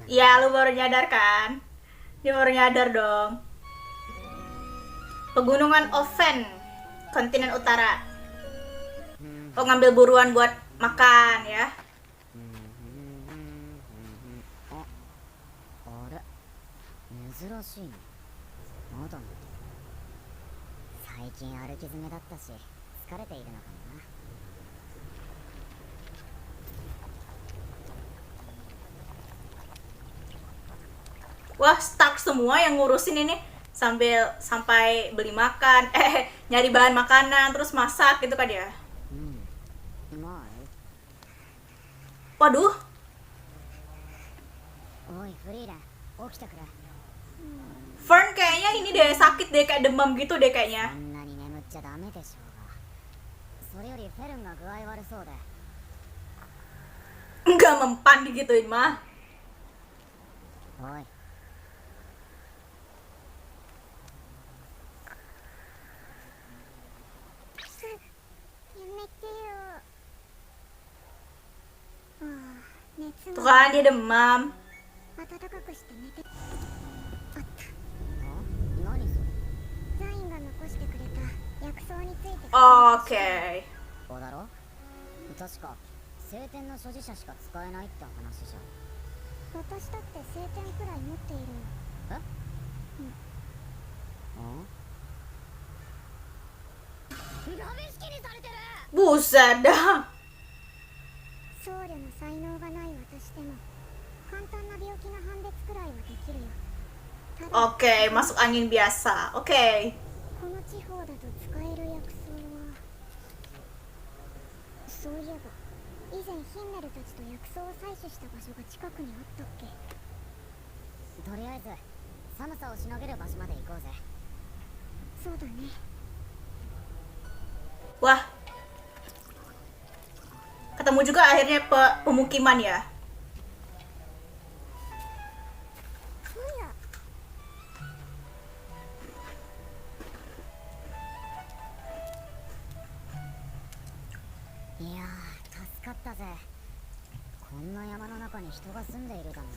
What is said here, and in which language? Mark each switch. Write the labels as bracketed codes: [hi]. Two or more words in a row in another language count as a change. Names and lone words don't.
[id] Ya, lu baru nyadar kan? Dia baru nyadar dong. Pegunungan Oven, kontinen utara. Oh, ngambil buruan buat makan ya. [ja] あれ珍しいね。まだまだ。最近歩き詰めだったし疲れているのかもな。 [id] Wah, stuck semua yang ngurusin ini sampai beli makan, nyari bahan makanan, terus masak gitu kan ya. [ja] まあ [id] Waduh, [ja] おいフリーレン起きてくれ。 [id] Fern kayaknya ini deh sakit deh, kayak demam gitu deh [ja] そ [id] kayaknya. [ja] んなに眠っちゃダメでしょうが。それよりフェルンが具合悪そうで。 [id] Enggak mempan digituin mah. [ja] おいやめてよ。ああ、熱 [id] Tuh [ja] が [id] kan dia demam. [ja] 暖かくして寝て。あった。あ何それ。ザインが残してくれた薬草について。 [id] Oke. [ja] こうだろ。確か聖典の所持者しか使えないって話じゃん。私だって聖典くらい持っているよ。え？うん？ラメ式にされてる。 [id] Buset dah. [ja] 僧侶の才能がない私でも簡単な病気の判別くらいはできるよ。ただ [id] Oke, masuk angin biasa. Oke. [ja] この地方だと使える薬草はそういえば以前ヒンメルたちと薬草を採取した場所が近くにあったっけ。とりあえず寒さをしのげる場所まで行こうぜ。そうだね。 [id] Wah. Ketemu juga akhirnya pemukiman ya. [ja] そうや。いやー助かったぜ。こんな山の中に人が住んでいるだなんて。